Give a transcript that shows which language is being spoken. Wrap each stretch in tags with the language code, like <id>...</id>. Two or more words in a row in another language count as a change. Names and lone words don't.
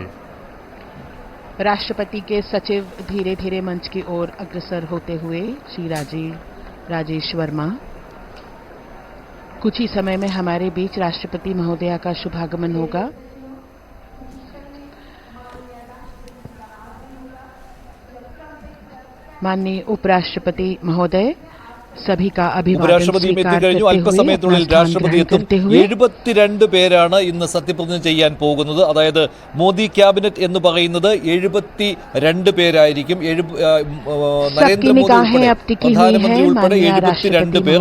<hi>राष्ट्रपति के सचिव धीरे धीरे मंच की ओर अग्रसर होते हुए श्री राजेश वर्मा। कुछ ही समय में हमारे बीच राष्ट्रपति महोदया का शुभागमन होगा। माननीय उपराष्ट्रपति महोदय सभी का</hi> <ml>ഉപരാഷ്ട്രപതിയും എത്തിക്കഴിഞ്ഞു. അല്പസമയത്തിനുള്ളിൽ രാഷ്ട്രപതി എത്തും. 72 പേരാണ് ഇന്ന് സത്യപ്രതിജ്ഞ ചെയ്യാൻ പോകുന്നത്. അതായത് മോദി ക്യാബിനറ്റ് എന്ന് പറയുന്നത് 72 പേരായിരിക്കും. നരേന്ദ്രമോദി പ്രധാനമന്ത്രി ഉൾപ്പെടെ 72 പേർ.</ml>